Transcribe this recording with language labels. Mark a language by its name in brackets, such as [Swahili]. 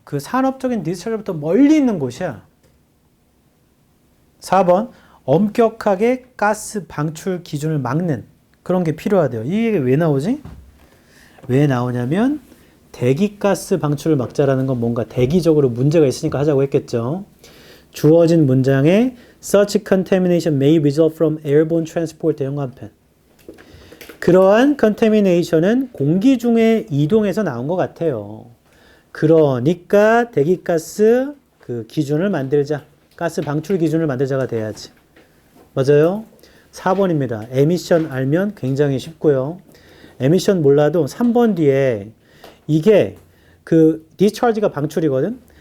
[Korean] 그 산업적인 디스차르지부터 멀리 있는 곳이야. 4번. 엄격하게 가스 방출 기준을 막는 그런 게 필요하대요. 이게 왜 나오지? 왜 나오냐면 대기가스 방출을 막자라는 건 뭔가 대기적으로 문제가 있으니까 하자고 했겠죠. 주어진 문장에 [English] Such contamination may result from airborne transport 대형관펜. [Korean] 그러한 contamination은 공기 중에 이동해서 나온 것 같아요. 그러니까 대기가스 그 기준을 만들자. 가스 방출 기준을 만들자가 돼야지. 맞아요? 4번입니다. 에미션 알면 굉장히 쉽고요. 에미션 몰라도 3번 뒤에 이게 그 디스차지가 방출이거든.